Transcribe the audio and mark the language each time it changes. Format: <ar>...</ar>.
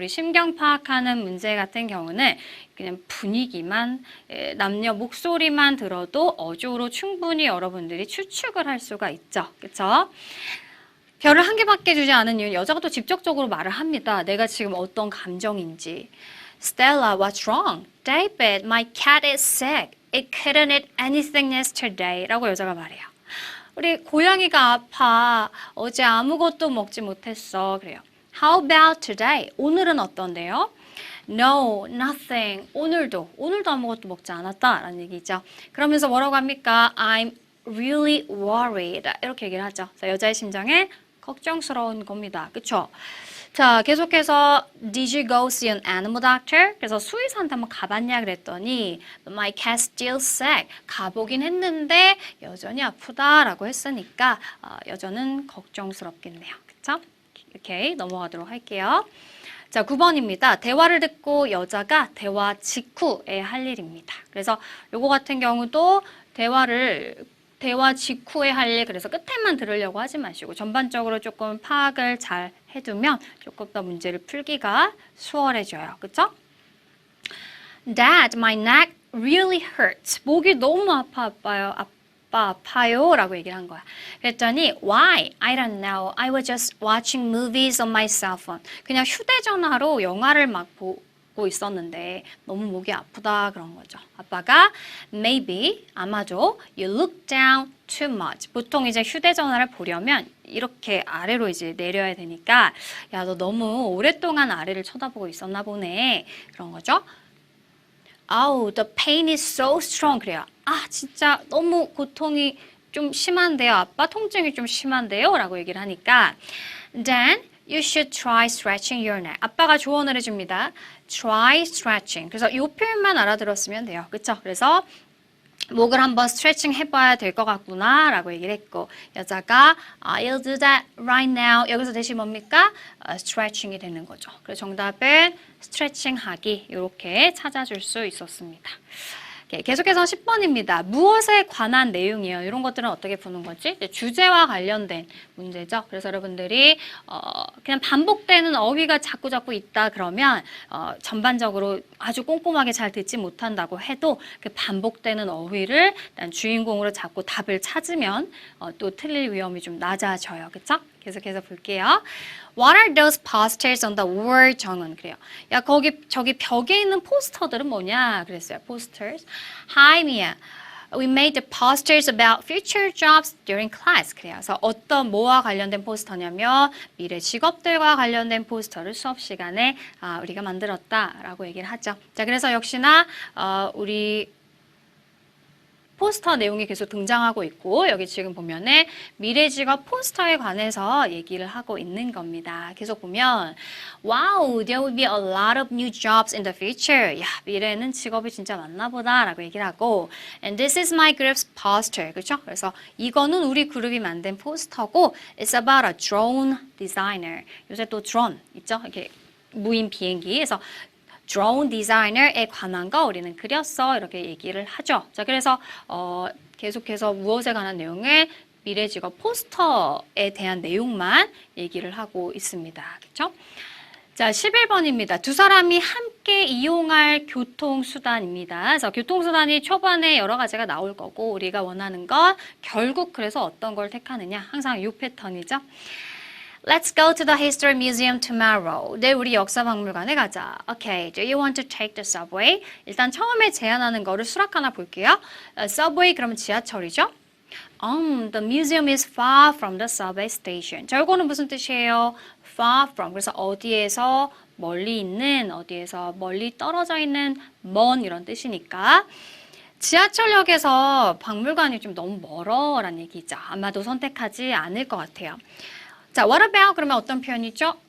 <ko>우리 심경 파악하는 문제 같은 경우는 그냥 분위기만, 남녀 목소리만 들어도 어조로 충분히 여러분들이 추측을 할 수가 있죠. 그쵸? 별을 한 개밖에 주지 않은 이유는 여자가 또 직접적으로 말을 합니다. 내가 지금 어떤 감정인지.</ko> <en>Stella, what's wrong? David, my cat is sick. It couldn't eat anything yesterday.</en> <ko>라고 여자가 말해요. 우리 고양이가 아파. 어제 아무것도 먹지 못했어. 그래요.</ko> <en>How about today?</en> <ko>오늘은 어떤데요?</ko> <en>No, nothing.</en> <ko>오늘도 아무것도 먹지 않았다. 라는 얘기죠. 그러면서 뭐라고 합니까?</ko> <en>I'm really worried.</en> <ko>이렇게 얘기를 하죠. 자, 여자의 심정에 걱정스러운 겁니다. 그쵸? 자, 계속해서</ko> <en>Did you go see an animal doctor?</en> <ko>그래서 수의사한테 한번 가봤냐 그랬더니</ko> <en>My cat's still sick.</en> <ko>가보긴 했는데 여전히 아프다라고 했으니까 여전은 걱정스럽겠네요. 그쵸? 오케이, 넘어가도록 할게요. 자, 9번입니다. 대화를 듣고 여자가 대화 직후에 할 일입니다. 그래서 요거 같은 경우도 대화 직후에 할 일, 그래서 끝에만 들으려고 하지 마시고 전반적으로 조금 파악을 잘 해두면 조금 더 문제를 풀기가 수월해져요. 그쵸?</ko> <en>Dad, my neck really hurts.</en> <ko>목이 너무 아파요. 아파요 라고 얘기를 한 거야. 그랬더니</ko> <en>Why? I don't know. I was just watching movies on my cell phone.</en> <ko>그냥 휴대전화로 영화를 막 보고 있었는데 너무 목이 아프다 그런 거죠. 아빠가</ko> <en>Maybe,</en> <ko>아마도</ko> <en>You look down too much.</en> <ko>보통 이제 휴대전화를 보려면 이렇게 아래로 이제 내려야 되니까 야, 너 너무 오랫동안 아래를 쳐다보고 있었나 보네. 그런 거죠.</ko> <en>Oh, the pain is so strong.</en> <ko>그래요. 진짜 너무 고통이 좀 심한데요. 아빠 통증이 좀 심한데요. 라고 얘기를 하니까</ko> <en>Then you should try stretching your neck.</en> <ko>아빠가 조언을 해줍니다.</ko> <en>Try stretching.</en> <ko>그래서 이 표현만 알아들었으면 돼요. 그쵸? 그래서 목을 한번 스트레칭 해봐야 될 것 같구나 라고 얘기를 했고 여자가</ko> <en>I'll do that right now.</en> <ko>여기서 대신 뭡니까? 스트레칭이 되는 거죠. 그래서 정답은 스트레칭 하기 이렇게 찾아줄 수 있었습니다. 계속해서 10번입니다. 무엇에 관한 내용이에요? 이런 것들은 어떻게 푸는 거지? 주제와 관련된 문제죠. 그래서 여러분들이 그냥 반복되는 어휘가 자꾸 있다 그러면 전반적으로 아주 꼼꼼하게 잘 듣지 못한다고 해도 그 반복되는 어휘를 일단 주인공으로 잡고 답을 찾으면 또 틀릴 위험이 좀 낮아져요. 그쵸? 계속해서 볼게요.</ko> <en>What are those posters on the wall?</en> <ko>정은 그래요. 야, 저기 벽에 있는 포스터들은 뭐냐? 그랬어요. posters.</ko> <en>Hi, Mia. We made the posters about future jobs during class.</en> <ko>그래서 어떤 뭐와 관련된 포스터냐면 미래 직업들과 관련된 포스터를 수업 시간에 우리가 만들었다라고 얘기를 하죠. 자, 그래서 역시나 우리 포스터 내용이 계속 등장하고 있고 여기 지금 보면은 미래 직업 포스터에 관해서 얘기를 하고 있는 겁니다.</ko> <en>계속 보면 Wow, there will be a lot of new jobs in the future.</en> <ko>야, 미래에는 직업이 진짜 많나 보다라고 얘기를 하고</ko> <en>And this is my group's poster.</en> <ko>그렇죠? 그래서 이거는 우리 그룹이 만든 포스터고</ko> <en>It's about a drone designer.</en> <ko>요새 또 드론 있죠? 이렇게 무인 비행기. 그래서 drone designer에 관한 거 우리는 그렸어 이렇게 얘기를 하죠. 자, 그래서 계속해서 무엇에 관한 내용을 미래 직업 포스터에 대한 내용만 얘기를 하고 있습니다. 그렇죠? 자, 11번입니다. 두 사람이 함께 이용할 교통수단입니다. 그래서 교통수단이 초반에 여러 가지가 나올 거고 우리가 원하는 건 결국 그래서 어떤 걸 택하느냐 항상 이 패턴이죠.</ko> <en>Let's go to the History Museum tomorrow.</en> <ko>내일 우리 역사박물관에 가자.</ko> <en>Okay, do you want to take the subway?</en> <ko>일단 처음에 제안하는 거를 수락 하나 볼게요. Subway 그러면 지하철이죠?</ko> <en>The museum is far from the subway station.</en> <ko>자, 이거는 무슨 뜻이에요?</ko> <en>Far from.</en> <ko>그래서 어디에서 멀리 있는, 어디에서 멀리 떨어져 있는, 먼 이런 뜻이니까. 지하철역에서 박물관이 좀 너무 멀어라는 얘기죠. 아마도 선택하지 않을 것 같아요. 자,</ko> <en>what about</en> <ko>그러면 어떤 표현이죠?</ko>